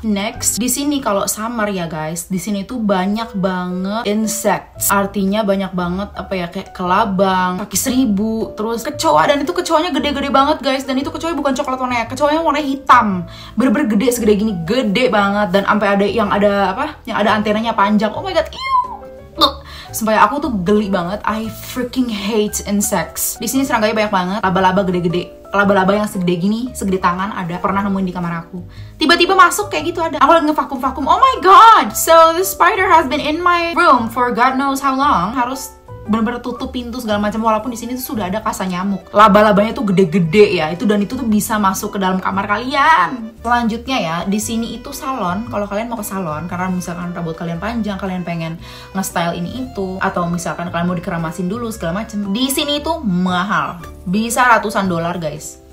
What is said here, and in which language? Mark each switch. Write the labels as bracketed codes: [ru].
[id] Next, di sini kalau summer ya guys, di sini tuh banyak banget insects, artinya banyak banget apa ya, kayak kelabang, kaki seribu, terus kecoa. Dan itu kecoanya gede-gede banget guys, dan itu kecoanya bukan coklat warnanya, kecoanya warnanya hitam, bener-bener gede, segede gini, gede banget. Dan sampai ada yang ada antenanya panjang. [en] Oh my god, look, [id] sampai aku tuh geli banget. [en] I freaking hate insects. [id] Di sini serangganya banyak banget, laba-laba gede-gede, laba-laba yang segede gini, segede tangan ada. Pernah nemuin di kamar aku, tiba-tiba masuk kayak gitu ada. Aku lagi ngevakum-vakum, [en] oh my god, so the spider has been in my room for God knows how long. [id] Harus bener-bener tutup pintu segala macam, walaupun di sini tuh sudah ada kasa nyamuk. Laba-labanya tuh gede-gede ya itu, dan itu tuh bisa masuk ke dalam kamar kalian. Selanjutnya ya, di sini itu salon. Kalau kalian mau ke salon karena misalkan rambut kalian panjang, kalian pengen nge-style ini itu, atau misalkan kalian mau dikeramasin dulu segala macam, di sini itu mahal, bisa ratusan dolar guys.